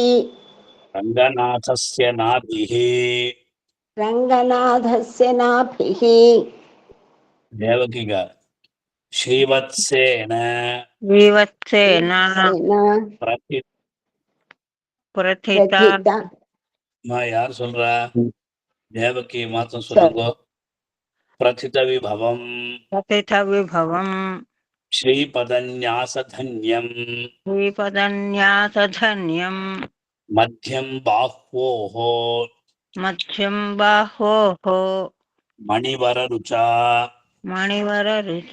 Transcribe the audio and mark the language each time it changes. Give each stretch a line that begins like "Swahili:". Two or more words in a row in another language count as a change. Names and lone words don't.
Sanskrit: రంగనాథస్య నాభిః రంగనాథస్య నాభిః దేవకిగా శ్రీవత్సేన వివత్సేన ప్రతి ప్రథిత ప్రథిత
Tamil: யார் சொல்றா தேவகி மாத்தம் சொல்லுங்க
Sanskrit: பிரதித விபவம் ప్రథిత విభవం ஸ்ரீபதன்யாசதன்யம் శ్రీపదన్యాసధన్యం మధ్యం బాహ్వోహో మధ్యం బాహోః మణివరరుచా మణివరరుచ